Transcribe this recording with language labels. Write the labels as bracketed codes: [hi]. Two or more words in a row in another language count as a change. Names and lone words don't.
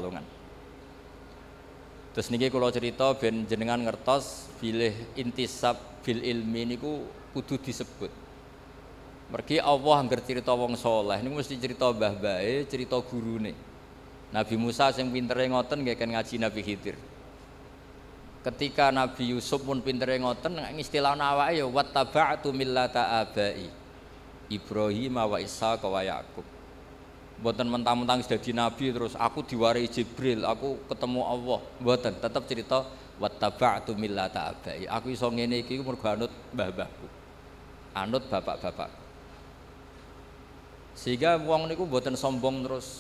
[jv] Kiai Amir Kiai Pekalongan. Terus niki kula cerita ben jenengan ngertos bilih [ar] intisab bil ilmi [jv] niku kudu disebut. Mergi Allah angger cerita wong saleh niku mesti cerita mbah-mbahe, cerita gurune. Nabi Musa sing pintere ngoten nggih kan ngaji Nabi Khidir. Ketika Nabi Yusuf pun pintere ngoten ngistilahna awake ya [ar] wattaba'tu millata abai Ibrahim wa Ishaq wa Yaqub. [jv] Mboten mentang-mentang dadi nabi terus aku diwarai Jibril, aku ketemu Allah. Mboten, tetep cerita [ar] wattaba'tu millata abai. [jv] Aku iso ngene iki mergo anut mbah-mbahku. Anut bapak-bapak. Sehingga wong niku mboten sombong terus.